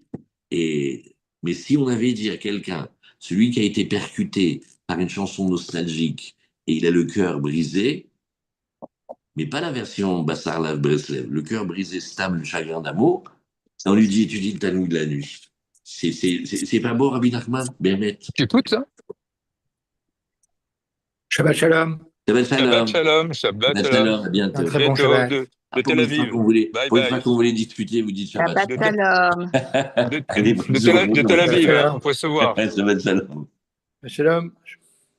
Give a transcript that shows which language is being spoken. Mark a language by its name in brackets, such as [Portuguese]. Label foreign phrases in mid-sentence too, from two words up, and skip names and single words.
[French] Mais si on avait dit à quelqu'un, celui qui a été percuté par une chanson nostalgique, et il a le cœur brisé, mais pas la version Bassar Lav Breslev, le cœur brisé, stable, chagrin d'amour, on lui dit, étudie le Talmud la nuit. C'est pas beau, Rabbi Nachman, Bémet. Tu écoutes ça? [Hebrew] שבת שלום. Shabbat Shabbat Shalom. שלום, שבת Shabbat shalom. Shalom, [French] à Un bientôt. À très bon bientôt Shabbat. de Pour Tel une fois Aviv. qu'on voulait, Bye pour une fois bye. qu'on voulait discuter, vous dites Shabbat Shabbat De, Shalom. Shalom. de, Allez, bonne de journée. Tel Shabbat Aviv, hein, Shalom. faut se voir. [Hebrew] שבת שלום. שבת שלום.